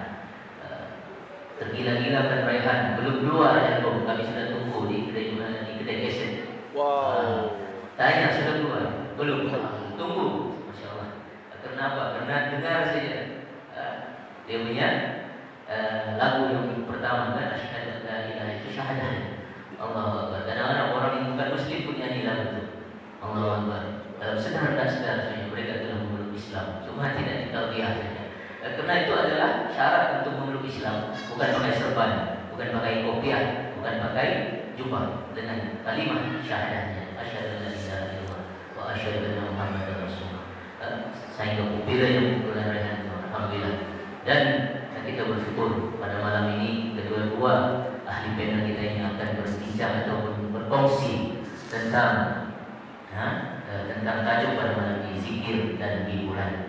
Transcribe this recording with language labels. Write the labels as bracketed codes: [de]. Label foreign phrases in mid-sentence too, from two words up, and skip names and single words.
[ms] Tergila-gila kan Raihan, belum keluar album, kami sudah tunggu di kedai kaset. Wow. Tanya sudah keluar? Belum. Tunggu. [ar] ما شاء الله. [ms] Kenapa? Karena dengar saja dia punya lagu yang pertama kan, [ar] أشهد أن لا إله [ms] itu syahadah. [ar] الله أكبر. [ms] Kadang-kadang orang yang bukan muslim pun nyanyi lagu itu. [ar] الله أكبر. [ms] Dalam sedar dan sedar saja mereka telah memeluk Islam. Cuma tidak ditalbiyah saja. Karena itu adalah syarat untuk memeluk Islam. Bukan pakai serban, bukan pakai kopiah, bukan pakai jubah, dengan kalimat syahadahnya [ar] أشهد أن لا إله إلا الله وأشهد أن محمدا رسول الله. [ms] Saya kumpulan yang kumpulan Raihan, alhamdulillah. Dan kita bersyukur pada malam ini kedua-dua ahli panel kita ini akan berbincang ataupun berkongsi tentang tajuk pada malam ini, zikir dan hiburan.